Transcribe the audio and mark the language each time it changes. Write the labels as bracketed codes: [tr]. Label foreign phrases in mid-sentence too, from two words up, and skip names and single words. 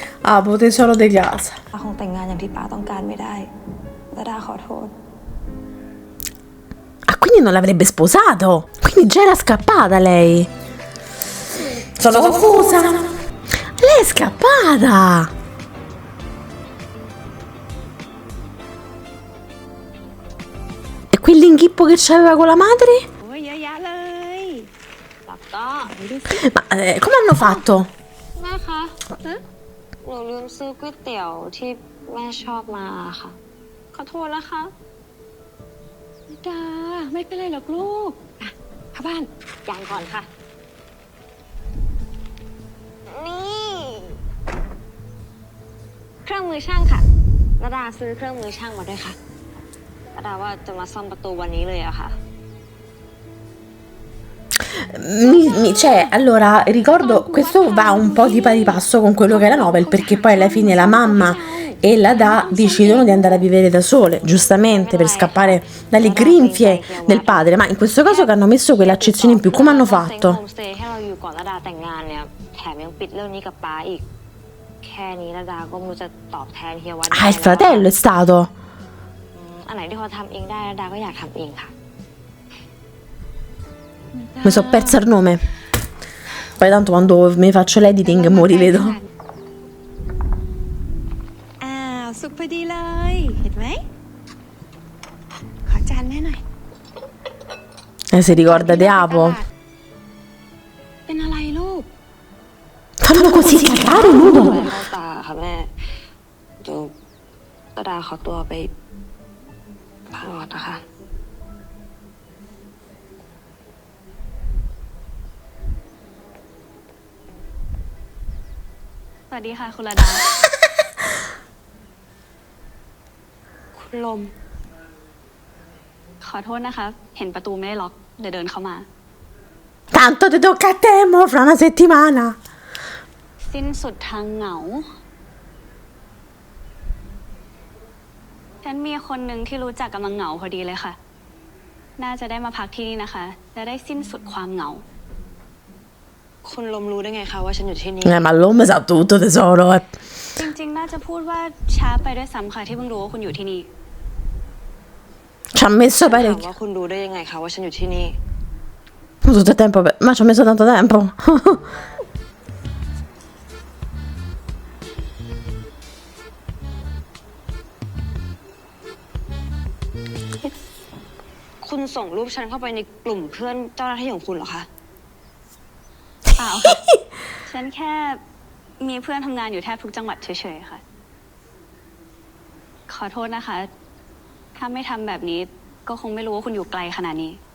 [it] Abo, tesoro di casa. [th] ป้าคงแต่งงานอย่างที่ป้าต้องการไม่ได้ระดาขอโทษ [it] Ah, quindi non l'avrebbe sposato? Quindi già era scappata lei. Sono confusa. Lei è scappata. E quell'inghippo che c'aveva con la madre? [th] โอ้ยเยอะแยะเลยแล้วก็ดูสิ [it] Ma come hanno fatto? [th] แม่คะหนูลืมซื้อก๋วยเตี๋ยวที่แม่ชอบมาค่ะ ขอโทษนะคะ ดาไม่เป็นไรหรอกลูกอ่ะเข้าบ้าน อย่างก่อนค่ะ นี่ เครื่องมือช่างค่ะระดาซื้อเครื่องมือช่างมาด้วยค่ะระดาว่าจะมาซ่อมประตูวันนี้เลยอะค่ะ [it] Cioè, allora, ricordo, questo va un po' di pari passo con quello che è la novel, perché poi alla fine la mamma e la Da decidono di andare a vivere da sole, giustamente, per scappare dalle grinfie del padre, ma in questo caso che hanno messo quell'accezione in più, come hanno [th] โฮ [it] fatto? [th] มสเตย์ให้เราอยู่ก่อนระดาแต่งงานเนี่ยแถมยังปิดเรื่องนี้กับป้าอีก แค่นี้ระดาก็ไม่รู้จะตอบแทนเฮียวัด [it] Ah, il fratello è stato. [th] อันไหนที่เขาทำเองได้ระดาก็อยากทำเองค่ะ [it] Mi sono persa il nome. Poi tanto quando mi faccio l'editing mo rivedo. [th] อ้าวสุกพอดีเลย เห็นไหม ขอจานแม่หน่อย [it] Si ricorda di Apo. [th] เป็นอะไรลูก [it] Fanno così cagare nudo. [th] เข้าตาค่ะแม่เดี๋ยวระดาขอตัวไปพักผ่อนนะคะ สวัสดีค่ะคุณระดา คุณลม ขอโทษนะคะ เห็นประตูไม่ได้ล็อกเลยเดินเข้ามา [it] Tanto ti tocca a te mo fra una settimana. [th] สิ้นสุดทางเหงา ฉันมีคนหนึ่งที่รู้จักกำลังเหงาพอดีเลยค่ะ น่าจะได้มาพักที่นี่นะคะ จะได้สิ้นสุดความเหงา คุณลมรู้ได้ไงคะว่าฉันอยู่ที่นี่ [it] Ma l'uomo sa tutto, tesoro. [th] จริงๆ น่าจะพูดว่าช้าไปด้วยซ้ำค่ะที่เพิ่งรู้ว่าคุณอยู่ที่นี่ [it] Ci ha messo [th] ถาม [it] parecchio. [th] ว่าคุณรู้ได้ยังไงคะว่าฉันอยู่ที่นี่ [it] Tutto il tempo, ma ci ho messo tanto tempo. [th] คุณส่งรูปฉันเข้าไปในกลุ่มเพื่อนเจ้าหน้าที่ของคุณเหรอคะ เปล่าค่ะ ฉันแค่มีเพื่อนทำงานอยู่แทบทุกจังหวัดเฉยๆค่ะ ขอโทษนะคะ ถ้าไม่ทำแบบนี้ก็คงไม่รู้ว่าคุณอยู่ไกลขนาดนี้